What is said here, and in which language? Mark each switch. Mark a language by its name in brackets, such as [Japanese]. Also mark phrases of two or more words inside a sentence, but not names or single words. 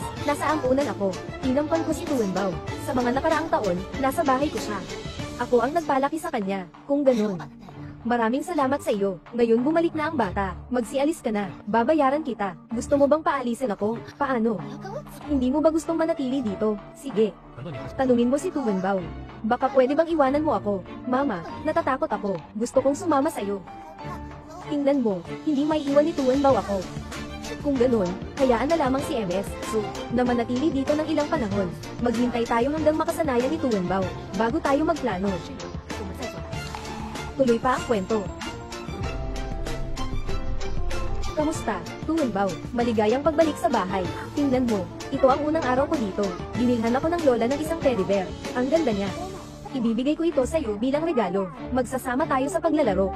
[Filipino] Nasa ampunan ako. Tinampan ko si Tuanbao. Sa mga nakaraang taon, nasa bahay ko siya. Ako ang nagpalaki sa kanya. Kung ganun, Maraming salamat sa iyo. Ngayon bumalik na ang bata. Magsialis ka na. Babayaran kita. Gusto mo bang paalisin ako? Paano? Hindi mo ba gustong manatili dito? Sige. [Chinese] 难道你还 [Filipino] Tanungin mo si Tuwenbao. Baka pwede bang iwanan mo ako? Mama, natatakot ako. Gusto kong sumama sa'yo. Tingnan mo, hindi may iwan ni Tuwenbao ako. Kung ganun, hayaan na lamang si MS, so, na manatili dito ng ilang panahon. Maghintay tayo hanggang makasanayan ni Tuwenbao, bago tayo magplano. [Chinese] 我们再做。 [Filipino] Tuloy pa ang kwento. Kamusta, Tuwenbao? Maligayang pagbalik sa bahay. Tingnan mo, ito ang unang araw ko dito. Binilhan ako ng lola ng isang teddy bear. Ang ganda niya. Ibibigay ko ito sa iyo bilang regalo. Magsasama tayo sa paglalaro.